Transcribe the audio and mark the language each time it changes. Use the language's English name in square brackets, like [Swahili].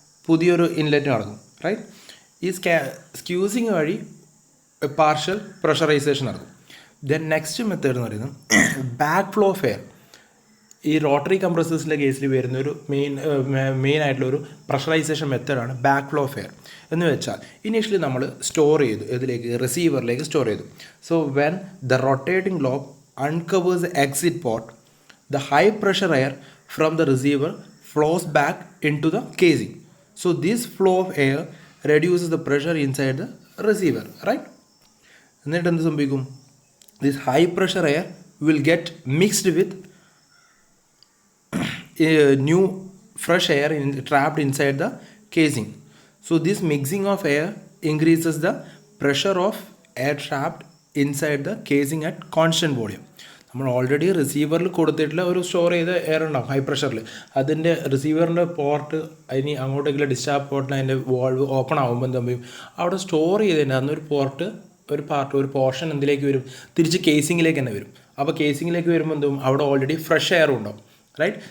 [Malayalam] പുതിയൊരു ഇൻലെറ്റ് നടക്കും, റൈറ്റ്? ഈ സ്ക്യൂസിങ് വഴി പാർഷ്യൽ പ്രഷറൈസേഷൻ നടക്കും. ദെൻ നെക്സ്റ്റ് മെത്തേഡ് എന്ന് പറയുന്നത് ബാക്ക് ഫ്ലോ ഓഫ് എയർ. ഈ റോട്ടറി കംപ്രസേഴ്സിൻ്റെ കേസിൽ വരുന്ന ഒരു മെയിൻ ആയിട്ടുള്ള ഒരു പ്രഷറൈസേഷൻ മെത്തേഡാണ് ബാക്ക് ഫ്ലോ ഓഫ് എയർ. എന്ന് വെച്ചാൽ ഇനീഷ്യലി നമ്മൾ സ്റ്റോർ ചെയ്തു, ഇതിലേക്ക് റിസീവറിലേക്ക് സ്റ്റോർ ചെയ്തു. [English] So when the rotating lobe uncovers the exit port, the high pressure air from the receiver flows back into the casing. So this flow of air reduces the pressure inside the receiver, right? [Malayalam] എന്നിട്ട് എന്ത് സംഭവിക്കും? [English] This high pressure air will get mixed with new fresh air trapped inside the casing. So this mixing of air increases the pressure of air trapped inside the casing at constant volume. [Malayalam] നമ്മൾ already റിസീവറിൽ കൊടുത്തിട്ടുള്ള ഒരു store ചെയ്ത air ഉണ്ടാവും high പ്രഷറിൽ. അതിൻ്റെ റിസീവറിൻ്റെ port അതിന് അങ്ങോട്ടേക്കുള്ള discharge പോർട്ടിന് അതിൻ്റെ valve open ആകുമ്പോൾ എന്ത് ചെയ്യും? അവിടെ സ്റ്റോർ ചെയ്തതിൻ്റെ അന്നൊരു ഒരു പോർഷൻ എന്തിലേക്ക് വരും? തിരിച്ച് കേസിങ്ങിലേക്ക് തന്നെ വരും. അപ്പോൾ കേസിങ്ങിലേക്ക് വരുമ്പോൾ എന്തും അവിടെ ഓൾറെഡി ഫ്രഷ് എയർ ഉണ്ടാവും, റൈറ്റ്?